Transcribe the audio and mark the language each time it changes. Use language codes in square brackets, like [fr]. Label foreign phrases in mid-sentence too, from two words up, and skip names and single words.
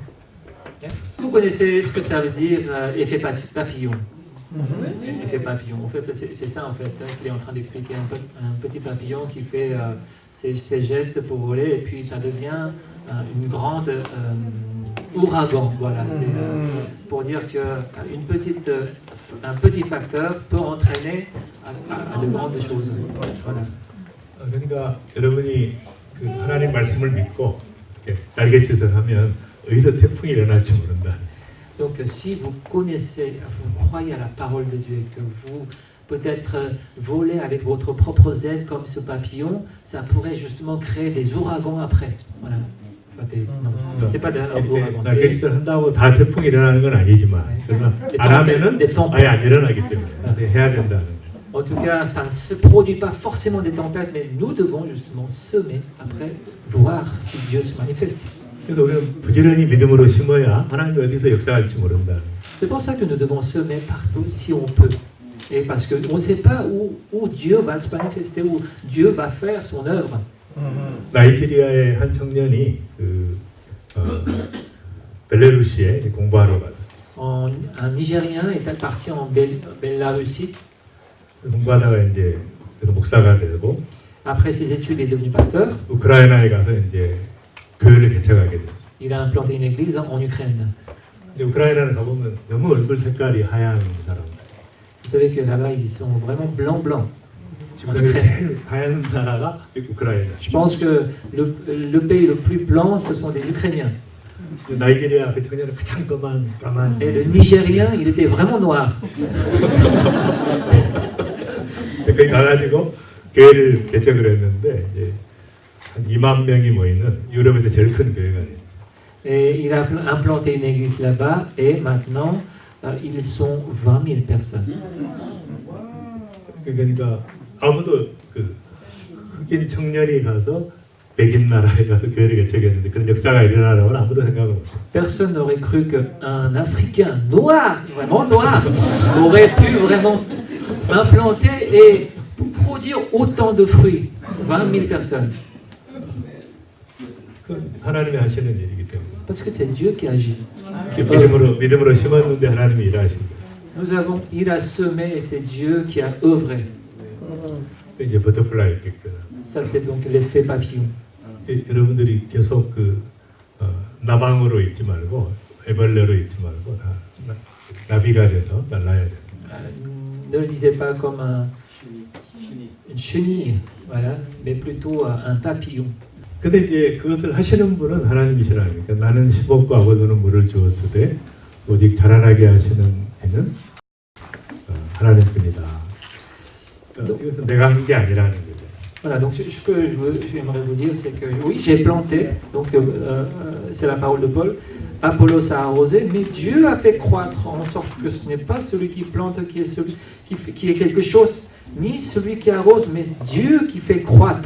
[fr] Vous connaissez ce que ça veut dire effet papillon? Effet papillon. En fait, c'est ça en fait qu'il est en train d'expliquer un petit papillon qui fait ses gestes pour voler et puis ça devient une grande ouragan. Voilà, c'est pour dire que un petit facteur peut entraîner à de grandes choses. Voilà. [ko] 그러니까 여러분이 그 하나님 말씀을 믿고 이렇게 날갯짓을 하면 어디서 태풍이 일어날지 모른다. [fr] Donc si vous connaissez, vous croyez à la parole de Dieu et que vous peut-être voler avec votre propre aile comme ce papillon, ça pourrait justement créer des ouragans après. Voilà. Non, c'est pas de l'arbre [ko] 이렇게 [fr] avancé. [ko] 날개짓을 한다고 다 태풍이 일어나는 건 아니지만 그러나 안 하면은 아예 안 일어나기 때문에 근데 해야 된다는 거죠. [fr] En tout cas, ça ne se produit pas forcément des tempêtes, mais nous devons justement semer après voir si Dieu se manifeste. [ko] 그래서 우리는 부지런히 믿음으로 심어야 하나님이 어디서 역사할지 모른다는 거죠. [fr] C'est pour ça que nous devons semer partout si on peut. Et parce qu'on ne sait pas où Dieu va se manifester, où Dieu va faire son œuvre. [ko] 나이지리아의 한 청년이 벨라루시에 공부하러 갔어요. [fr] Un Nigérien est parti en Bélarussie. [ko] 공부하다가 이제 그래서 목사가 되고 [fr] Après ses études, il est devenu pasteur. [ko] 우크라이나에 가서 이제 교회를 개척하게 됐어요. [fr] Il a implanté une église en Ukraine. [ko] 근데 우크라이나를 가보면 너무 얼굴 색깔이 하얀 사람. [fr] Vous savez que là-bas, ils sont vraiment blancs. [ko] 지구상에 제일 하얀 나라가 우크라이나. [fr] Je pense que le pays le plus blanc, ce sont les Ukrainiens. [ko] 나이지리아 그 청년은 가장 까만. [fr] Et le Nigérien, il était vraiment noir. [ko] 거기 가가지고 교회를 개척을 했는데 이제 한 2만 명이 모이는 유럽에서 제일 큰 교회가 돼요. [fr] Et il a implanté une église là-bas et maintenant, ils sont 20 000 personnes. [ko] 그러니까 아무도 그 흑인 청년이 가서 백인 나라에 가서 교회를 개척했는데 그런 역사가 일어나라고는 아무도 생각을 못해요. [fr] Personne n'aurait cru qu'un Africain noir, vraiment noir, aurait pu vraiment implanter et produire autant de fruits. 20 000 personnes. [ko] 그 하나님이 하시는 일이기 때문에. [fr] Parce que c'est Dieu qui agit. [ko] 믿음으로 심었는데 하나님이 일하신 거예요. [fr] Il a semé et c'est Dieu qui a œuvré. [en] 이제 butterfly effect. [fr] Ça, c'est donc l'effet papillon. [ko] 여러분들이 계속 나방으로 있지 말고 애벌레로 있지 말고 다 나비가 돼서 날라야 돼요. [fr] Ne le disez pas comme une chenille, voilà, mais plutôt un papillon. [ko] 근데 이제 그것을 하시는 분은 하나님이시라는 거니까 나는 심었고 아버지는 물을 주었으되 오직 자라나게 하시는 이는 하나님뿐이다. 이것은 내가 한 게 아니라는 거죠. [fr] Voilà, donc ce que j'aimerais vous dire, c'est que oui, j'ai planté, donc c'est la parole de Paul, Apollos a arrosé, mais Dieu a fait croître, en sorte que ce n'est pas celui qui plante qui est celui qui est quelque chose, ni celui qui arrose, mais Dieu qui fait croître.